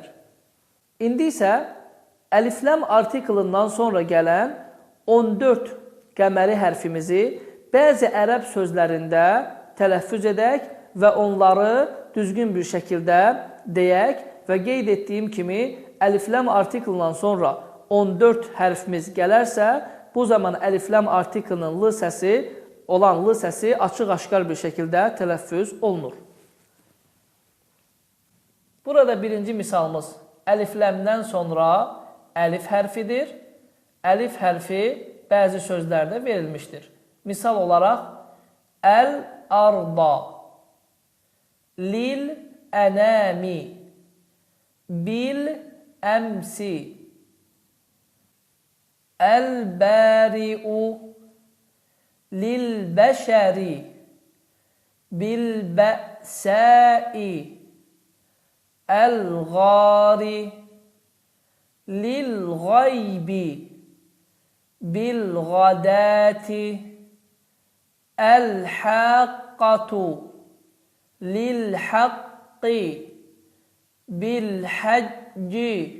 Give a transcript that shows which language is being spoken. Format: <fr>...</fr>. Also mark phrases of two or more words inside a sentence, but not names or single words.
<az>İndi isə əlifləm artiklından sonra gələn 14 qəməri hərfimizi bəzi ərəb sözlərində tələffüz edək və onları düzgün bir şəkildə deyək və qeyd etdiyim kimi əlifləm artiklından sonra 14 hərfimiz gələrsə, bu zaman əlifləm artiklının l səsi olan l səsi açıq-aşkar bir şəkildə tələffüz olunur. Burada birinci misalımız əlifləmdən sonra əlif hərfidir. Əlif hərfi bəzi sözlərdə verilmişdir. Misal olaraq, əl-arda,</az> <ar>للأنام، بالأمس، البارئ للبشر بالبأساء الغار للغيب بالغداة الحاقة للحق بالحج</ar>